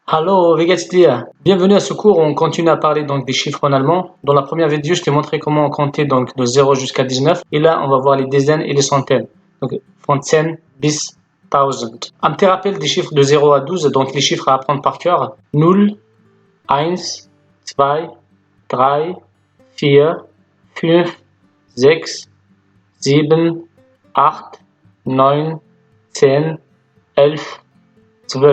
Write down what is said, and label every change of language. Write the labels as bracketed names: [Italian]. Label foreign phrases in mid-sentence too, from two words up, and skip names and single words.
[German] Hallo, wie geht's dir? [French] Bienvenue à ce cours où on continue à parler donc des chiffres en allemand. Dans la première vidéo, je t'ai montré comment on comptait donc de 0 jusqu'à 19. Et là, on va voir les dizaines et les centaines. Donc, [German] von 10 bis 1000. [French] Un petit rappel des chiffres de 0 à 12, donc les chiffres à apprendre par cœur. 0, 1, 2, 3, 4, 5, 6, 7, 8, 9, 10, 11, 12.